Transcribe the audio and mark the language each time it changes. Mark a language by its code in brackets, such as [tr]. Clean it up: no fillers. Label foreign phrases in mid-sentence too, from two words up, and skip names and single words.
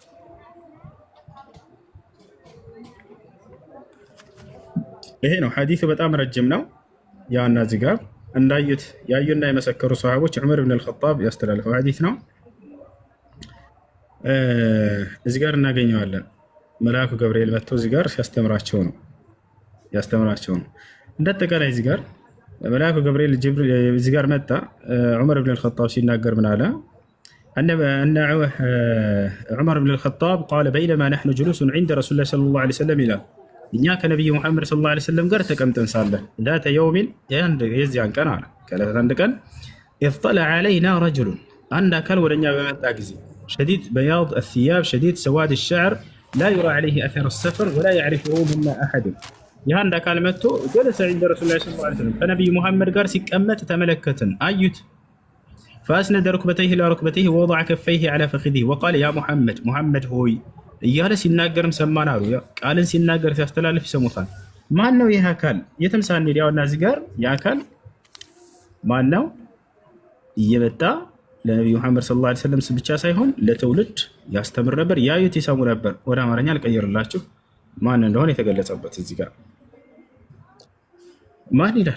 [am] ይሄ ነው። ሐዲሱ በጣም ረጅም ነው። ያና እዚህ ጋር እንዳዩት ያዩና የመሰከሩ ሰሃቦች ዑመር ብን አልኸጣብ ያስተላለፈው ሐዲስ ነው። እዚህ ጋር እናገኘዋለን። መልአኩ ገብርኤል መጥቶ እዚህ ጋር ያስተምራቸው ነው። እንደተቀላይ እዚህ ጋር መልአኩ ገብርኤል እዚህ ጋር መጣ። ዑመር ብን አልኸጣብ ሲናገር ምን አለ? [ar] أن عمر بن الخطاب قال بينما نحن جلوس عند رسول الله صلى الله عليه وسلم إلى [am] እኛ ከነቢዩ ሙሐመድ [ar] صلى الله عليه وسلم [am] ጋር ተቀምጠን ሳለን [ar] ذات يوم [am] የዚያን ቀን አለ ከዕለታት አንድ ቀን [ar] اطلع علينا رجل [am] አንድ አካል ወደኛ በመጣ ጊዜ شديد [ar] بياض الثياب شديد سواد الشعر لا يرى عليه أثر السفر ولا يعرفه منا أحد [am] ይህ አንድ አካል መጥቶ [ar] جلس عند رسول الله صلى الله عليه وسلم [am] ከነቢዩ ሙሐመድ ጋር ሲቀመጥ ተመለከትን አዩት [ar] فأسند ركبتيه إلى ركبتيه ووضع كفيه على فخذه وقال يا محمد هوي [am] እያለ ሲናገርም ሰማን አሉ። ቃልን ሲናገር ሲያስተላልፍ ይሰሙታል። ማን ነው ይህ አካል? የትም ሳንሄድ ያውና እዚህ ጋር የአካል ማን ነው? እየመጣ ለነቢዩ ሙሐመድ [ar] صلى الله عليه وسلم [am] ብቻ ሳይሆን ለትውልድ ያስተምር ነበር፣ ያዩት ይሰሙ ነበር። ወደ አማርኛ ልቀይርላችሁ ማን እንደሆነ የተገለጸበት እዚህ ጋር ማን ይላል?